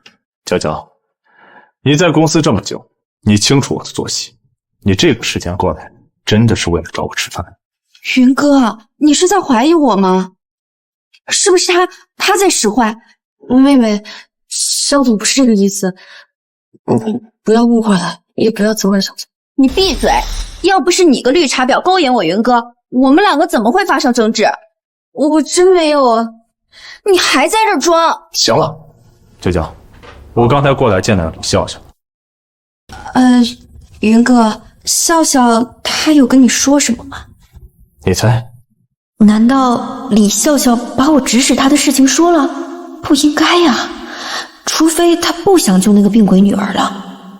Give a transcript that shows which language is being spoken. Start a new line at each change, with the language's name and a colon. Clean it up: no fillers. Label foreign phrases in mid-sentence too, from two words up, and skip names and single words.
Chinese: 嬌嬌，你在公司這麼久，你清楚我的作息，你這個時間過來，真的是為了找我吃飯？雲哥，你是在懷疑我嗎？是不是他在使壞？妹妹，肖總不是這個意思，不要誤會了，也不要責怪肖總。你閉嘴！要不是你個綠茶婊勾引我雲哥，我們兩個怎麼會發生爭執？我真沒有啊！你還在這裝？行了，嬌嬌，我剛才過來見了李笑笑。雲哥，笑笑他有跟你說什麼嗎？你猜？難道李笑笑把我指使他的事情說了？不應該呀，除非他不想救那個病鬼女兒了。